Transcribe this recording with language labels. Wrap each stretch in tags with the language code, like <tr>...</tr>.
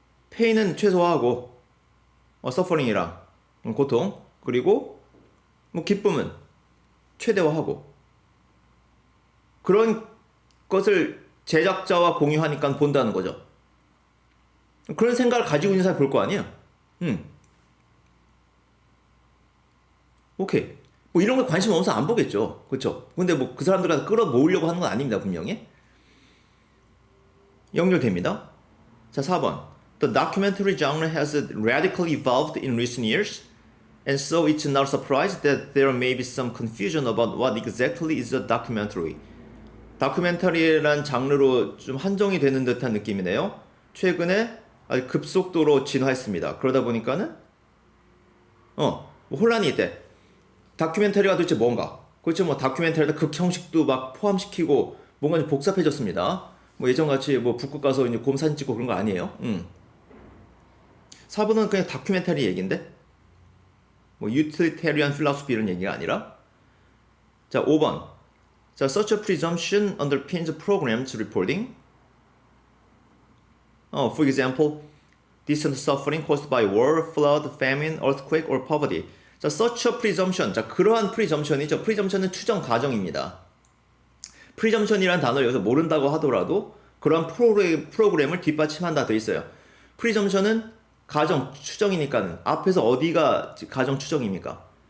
<ko>페인은 최소화하고 suffering이랑 고통, 그리고 기쁨은 최대화하고, 그런 것을 제작자와 공유하니까 본다는 거죠. 그런 생각을 가지고 있는 사람이 볼 거 아니에요. 오케이. 뭐 이런 거 관심 없어서 안 보겠죠. 그렇죠? 근데 뭐 그 사람들 끌어모으려고 하는 건 아닙니다, 분명히. 연결됩니다. 자, 4번.</ko> <en>The documentary genre has radically evolved in recent years, and so it's not a surprise that there may be some confusion about what exactly is a documentary.</en> <ko>다큐멘터리란 장르로 좀 한정이 되는 듯한 느낌이네요. 최근에 아주 급속도로 진화했습니다. 그러다 보니까는 뭐 혼란이 있대. 다큐멘터리가 도대체 뭔가? 그렇죠. 뭐 다큐멘터리다 극형식도 막 포함시키고 뭔가 좀 복잡해졌습니다. 뭐 예전같이 뭐 북극 가서 이제 곰 사진 찍고 그런 거 아니에요. 4번은 그냥 다큐멘터리 얘기인데 뭐 utilitarian philosophy 이런 얘기가 아니라. 자, 5번.</ko> <en>자, such a presumption underpins programs reporting. For example, distant suffering caused by war, flood, famine, earthquake, or poverty. 자, such a presumption.</en> <ko>자, 그러한 presumption이죠. presumption은 추정 가정입니다. presumption이라는 단어를 여기서 모른다고 하더라도 그러한 프로그램을 뒷받침한다 돼 있어요. presumption은 가정, 추정이니까는 앞에서 어디가 가정 추정입니까?</ko>